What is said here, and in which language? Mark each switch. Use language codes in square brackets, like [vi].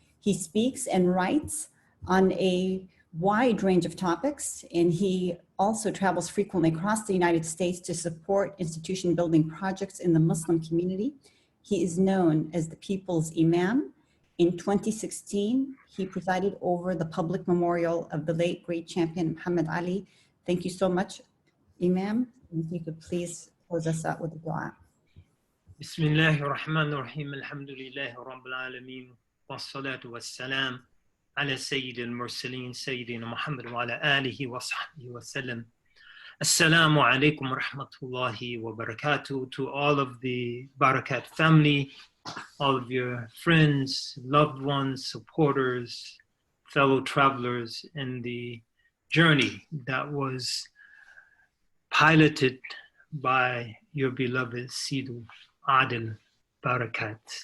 [en] He speaks and writes on a wide range of topics, and he also travels frequently across the United States to support institution building projects in the Muslim community. He is known as the People's Imam. In 2016, he presided over the public memorial of the late great champion Muhammad Ali. Thank you so much, Imam. If you could please close us out with a dua. [ar] بسم الله الرحمن الرحيم الحمد لله رب العالمين والصلاة والسلام على سيد المرسلين سيدنا محمد وعلى آله وصحبه وسلم. [en] Assalamu alaikum wa rahmatullahi wa barakatuh to all of the Barakat family, all of your friends, loved ones, supporters, fellow travelers in the journey that was piloted by your beloved Sidu Adil Barakat.